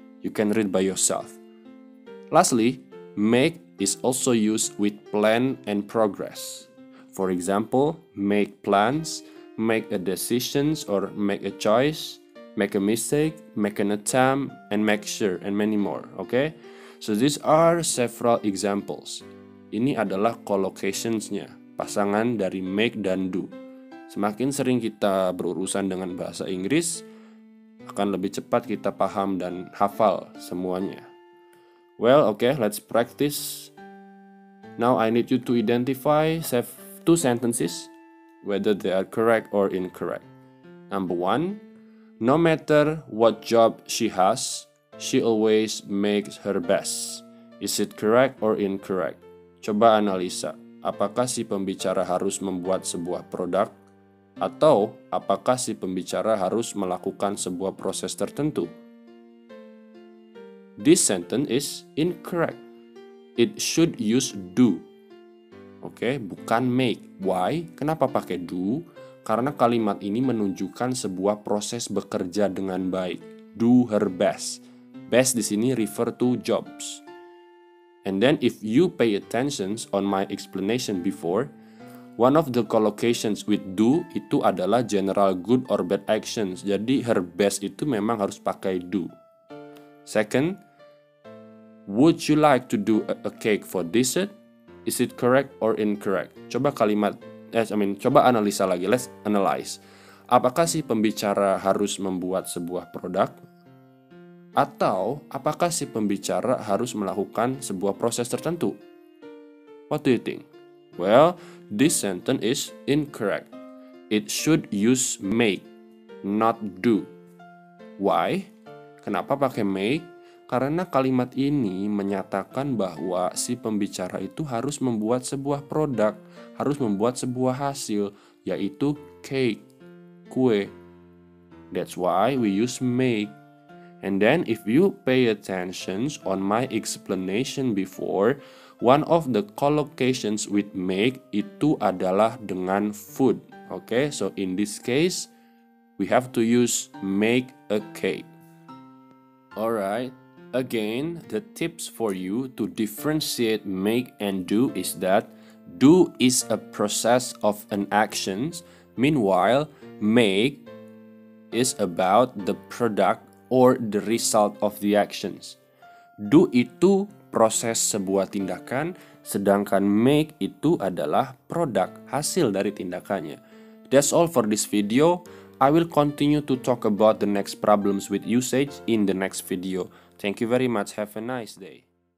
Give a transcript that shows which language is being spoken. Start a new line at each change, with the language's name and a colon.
English: You can read by yourself. Lastly, make is also used with plan and progress. For example, make plans, make a decisions or make a choice, make a mistake, make an attempt, and make sure, and many more, okay? So these are several examples.
Indonesian: Ini adalah collocations-nya, pasangan dari make dan do. Semakin sering kita berurusan dengan bahasa Inggris, akan lebih cepat kita paham dan hafal semuanya.
English: Well, okay, let's practice. Now I need you to identify 2 sentences, whether they are correct or incorrect. Number 1, no matter what job she has, she always makes her best. Is it correct or incorrect?
Indonesian: Coba analisa. Apakah si pembicara harus membuat sebuah produk? Atau apakah si pembicara harus melakukan sebuah proses tertentu?
English: This sentence is incorrect. It should use do. Oke, bukan make. Why?
Indonesian: Kenapa pakai do? Karena kalimat ini menunjukkan sebuah proses bekerja dengan baik.
English: Do her best. Best
Indonesian: di sini
English: refer to jobs. And then if you pay attention on my explanation before, one of the collocations with do
Indonesian: itu adalah
English: general good or bad actions.
Indonesian: Jadi her best itu memang harus pakai do.
English: Second, would you like to do a cake for dessert? Is it correct or incorrect?
Indonesian: Coba coba analisa lagi.
English: Let's analyze.
Indonesian: Apakah si pembicara harus membuat sebuah produk? Atau apakah si pembicara harus melakukan sebuah proses tertentu?
English: What do you think? Well, this sentence is incorrect. It should use make, not do. Why?
Indonesian: Kenapa pakai make? Karena kalimat ini menyatakan bahwa si pembicara itu harus membuat sebuah produk, harus membuat sebuah hasil, yaitu cake, kue.
English: That's why we use make. And then if you pay attention on my explanation before, one of the collocations with make
Indonesian: itu adalah dengan
English: food. Okay, so in this case, we have to use make a cake. Alright, again, the tips for you to differentiate make and do is that do is a process of an action, meanwhile, make is about the product or the result of the actions.
Indonesian: Do itu proses sebuah tindakan, sedangkan make itu adalah produk, hasil dari tindakannya.
English: That's all for this video. I will continue to talk about the next problems with usage in the next video. Thank you very much. Have a nice day.